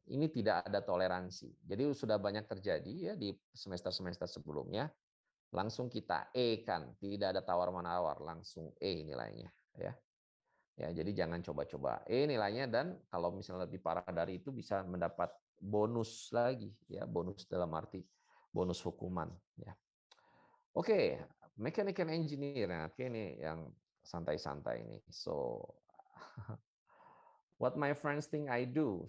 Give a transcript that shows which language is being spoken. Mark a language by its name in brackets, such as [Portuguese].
[Indonesian] Ini tidak ada toleransi. Jadi sudah banyak terjadi ya di semester-semester sebelumnya, langsung kita E kan, tidak ada tawar-menawar, langsung E nilainya ya. Ya, jadi jangan coba-coba E nilainya, dan kalau misalnya lebih parah dari itu bisa mendapat bonus lagi ya, bonus dalam arti bonus hukuman ya. [English] Oke, mechanical engineer. [Indonesian] Nah, oke, ini yang santai-santai ini. [English] So what my friends think I do.